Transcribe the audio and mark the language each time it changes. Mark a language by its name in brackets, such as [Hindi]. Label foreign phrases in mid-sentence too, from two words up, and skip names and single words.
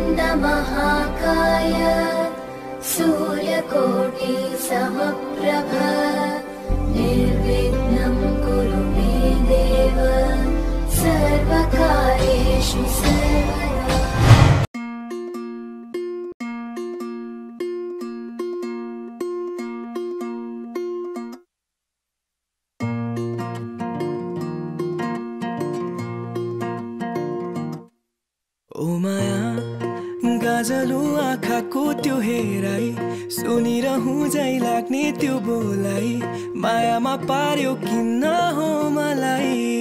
[Sanskrit] महाकाय सूर्यकोटि समप्रभ निर्विघ्नं कुरु मे देव सर्वकार्येषु सर्वदा। [Nepali] ओ माया गाजलो आँखाको त्यो हेराई सुनिरहँ झै लाग्ने त्यो बोलाई मायामा पार्यो किन हो मलाई